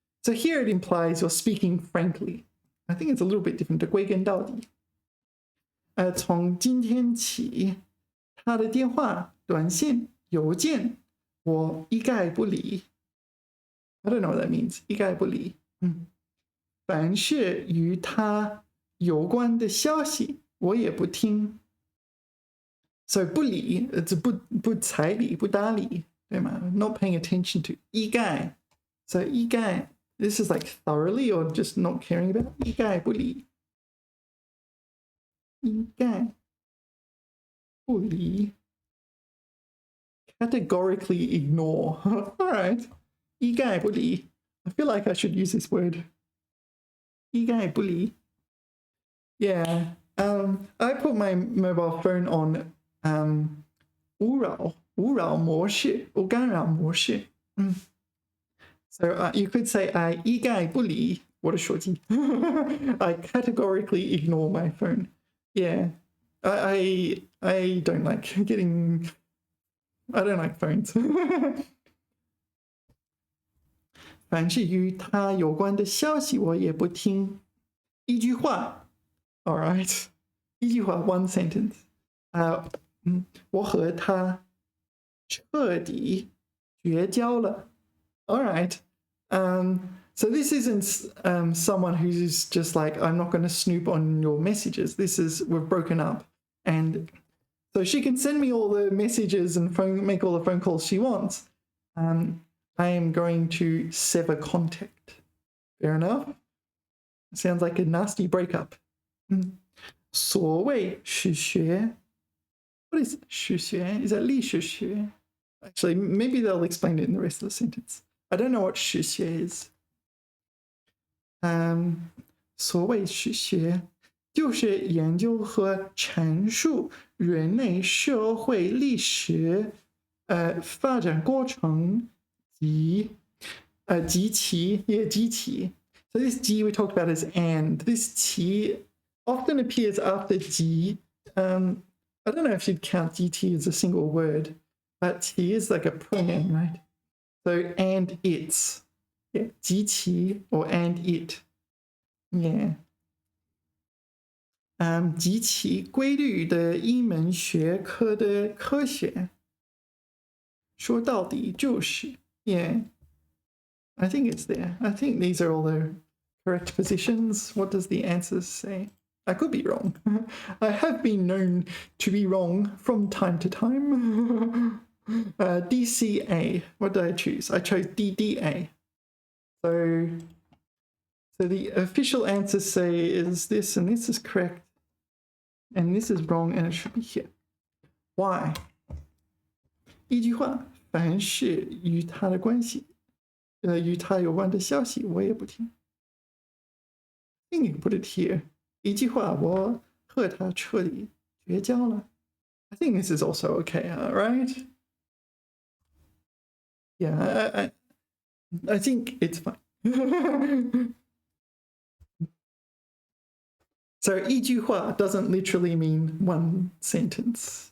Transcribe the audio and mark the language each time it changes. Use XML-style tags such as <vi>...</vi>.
<en>So here it implies you're speaking frankly. I think it's a little bit different.</en> <zh>归根到底。从今天起，他的电话、短信、邮件，我一概不理。</zh> <en>I don't know what that means.</en> <zh>一概不理。凡是与他有关的消息，我也不听。 So 不理，不睬理，不搭理，对吗？</zh> <en>Not paying attention to 一概。 So 一概 this is like thoroughly or just not caring about 一概不理。</en> <zh>一概不理</zh> <en>categorically ignore. All right.</en> <zh>一概不理</zh> <en>I feel like I should use this word. 一概不理 Yeah. I put my mobile phone on 勿扰模式 or 干扰模式 So you could say I</en> <zh>一概不理我的手机</zh> <en>I categorically ignore my phone. Yeah, I don't like getting. I don't like phones.</en> <zh>凡是与他有关的消息，我也不听。</zh> <en>一句话 ，all right， 一句话 ，one sentence。</en> <zh>我和他彻底绝交了。</zh> <en>All right. So this isn't someone who's just like, I'm not going to snoop on your messages. This is, we've broken up. And so she can send me all the messages and make all the phone calls she wants. I am going to sever contact. Fair enough. Sounds like a nasty breakup.</en> <zh>所谓史学</zh> <en>What is 史学? Is that 历史学? Actually, maybe they'll explain it in the rest of the sentence. I don't know what 史学 is.</en> <zh>所谓史学就是研究和阐述人类社会历史发展过程及其</zh> <en>So this 及 we talked about as and. This 其 often appears after 及. I don't know if you'd count 及 as a single word, but 其 is like a pronoun, right? So and it's. Yeah, 及其 or and it. Yeah.</en> <zh>及其规律的一门学科的科学。说到底就是</zh> <en>Yeah. I think it's there. I think these are all the correct positions. What does the answer say? I could be wrong. I have been known to be wrong from time to time. DCA. What did I choose? I chose DDA. So the official answers say is this, and this is correct, and this is wrong, and it should be here. Why?</en> <zh>一句话，凡是与他的关系，与他有关的消息，我也不听。</zh> <en>I think you can put it here.</en> <zh>一句话，我和他彻底绝交了。</zh> <en>I think this is also okay, right? Yeah, I think it's fine. So 一句话 doesn't literally mean one sentence.</en>